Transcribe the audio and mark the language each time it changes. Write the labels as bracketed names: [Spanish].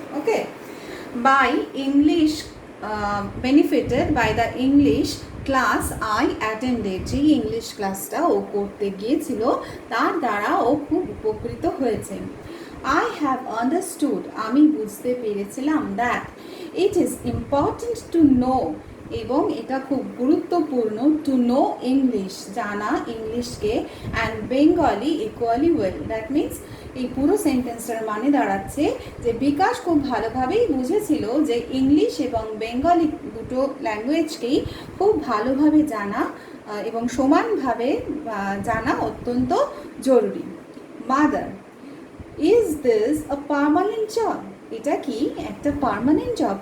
[Bangla] Okay, [English] by English, benefited by the English class I attended, [Bangla] যে English ক্লাসটা ও করতে গিয়েছিল তার দ্বারা ও খুব উপকৃত হয়েছে। [English] I have understood, [Bangla] আমি বুঝতে পেরেছিলাম, [English] that it is important to know, [Bangla] এবং এটা খুব গুরুত্বপূর্ণ, [English] to know English, [Bangla] জানা ইংলিশকে, [English] and Bengali equally well. That means [Bangla] এই পুরো সেন্টেন্সটার মানে দাঁড়াচ্ছে যে বিকাশ খুব ভালোভাবেই বুঝেছিল যে ইংলিশ এবং বেঙ্গলি দুটো ল্যাঙ্গুয়েজকেই খুব ভালোভাবে জানা এবং সমানভাবে জানা অত্যন্ত জরুরি। [English] mother, is this a permanent job, [Bangla] এটা কি একটা পার্মানেন্ট জব?